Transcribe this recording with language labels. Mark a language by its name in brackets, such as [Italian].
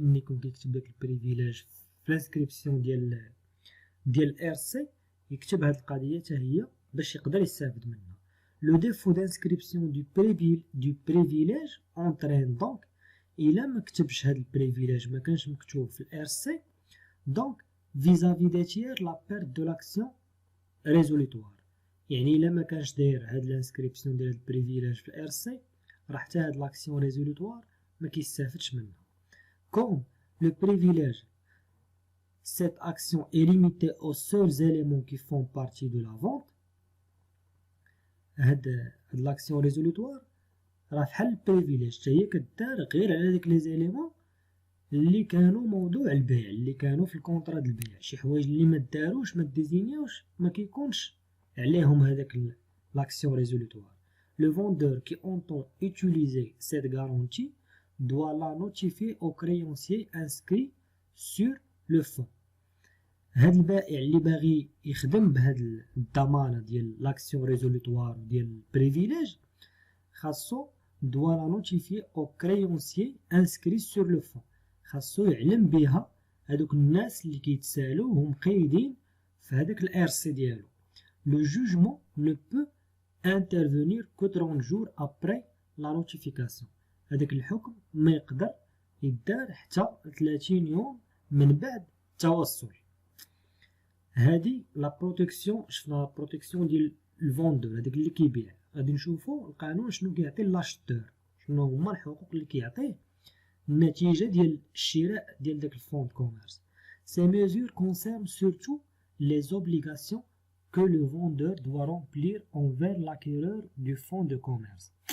[Arabic] ملي يكون كيكتب داك البريفيليج في الانسكريبسيون ديال ار سي يكتب هاد القضيه حتى هي باش يقدر يستافد منها. [French] Le défaut d'inscription du privilège entraîne donc [Arabic] إلا ما كتبش هاد البريفيليج، ما كانش مكتوب في الار سي، [French] donc vis-à-vis des tiers la perte de l'action résolutoire. [Arabic] يعني إلا ما كانش داير هاد الانسكريبسيون ديال البريفيليج في الار سي راه حتى هاد لاكسيون ريزولوتوار ما كيستافدش منها. [French] Comme le privilège, cette action est limitée aux seuls éléments qui font partie de la vente. [Arabic] هاد لاكسيون ريزولوتوار راه فحال البريفيليج حتى هي كدار غير على داك لي زيليمون اللي كانوا موضوع البيع، اللي كانوا في الكونطرا ديال البيع. شي حوايج اللي ما داروش ما ديزينيوش ما كيكونش عليهم هذاك l'action résolutoire. [French] Le vendeur qui entend utiliser cette garantie doit la notifier au créancier inscrit sur le fonds. [Arabic] هاد البائع اللي باغي يخدم بهاد الضمانه ديال لاكسيون ريزولوتوار ديال البريفيليج خاصو [French] doit la notifier au créancier inscrit sur le fonds. [Arabic] خاصو يعلم بها هادوك الناس اللي كيتسالوا وهم قايدين في هذاك الار سي ديالو. [French] Le jugement ne peut intervenir que 30 jours après la notification. [Arabic] هذاك الحكم ما يقدر يدار حتى 30 يوم من بعد التوصل. هذه لا بروتيكسيون، شفنا لا بروتيكسيون ديال الفوندور هذاك اللي كيبيع. غادي نشوفوا القانون شنو كيعطي لاشتور، شنو هما الحقوق اللي كيعطيه النتيجه ديال الشراء ديال داك الفوند كوميرس. [French] Ces mesures concernent surtout les obligations que le vendeur doit remplir envers l'acquéreur du fonds de commerce.